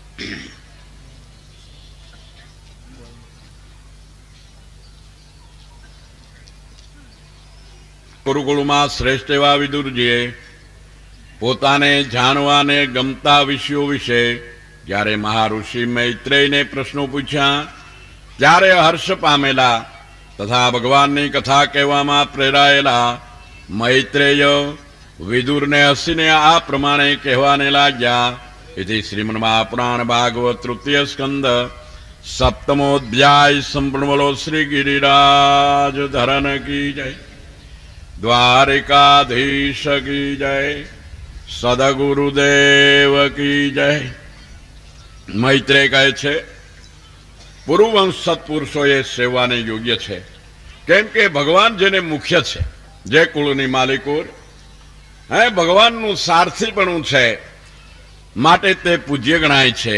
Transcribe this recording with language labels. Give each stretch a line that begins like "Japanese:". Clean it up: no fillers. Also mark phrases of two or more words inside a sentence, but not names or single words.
Gujarati: ગુરુકુળમાં શ્રેષ્ઠ એવા વિદુરજીએ પોતાને જાણવાને ગમતા વિષયો વિશે જ્યારે મહાઋષિ મૈત્રેયને પ્રશ્નો પૂછ્યા ત્યારે હર્ષ પામેલા તથા ભગવાનની કથા કહેવામાં પ્રેરાયેલા મૈત્રેય વિદુરને હસીને આ પ્રમાણે કહેવાને લાગ્યા.
Sanskrit: इति श्रीमन्महापुराण भागवत तृतीय स्कंद सप्तमोध्याय संपूर्ण
Hindi: बोलो श्री गिरिराज धरन की जय, द्वारिकाधीश की जय, सदगुरुदेव की जय.
Gujarati: મૈત્રેય કહે છે, પૂર્વવંશ સત્પુરુષોએ સેવાને યોગ્ય છે, કેમ કે ભગવાન જેને મુખ્ય છે, જે કુળની માલિકો ભગવાનનું સારથીપણું છે, માટે તે પૂજ્ય ગણાય છે.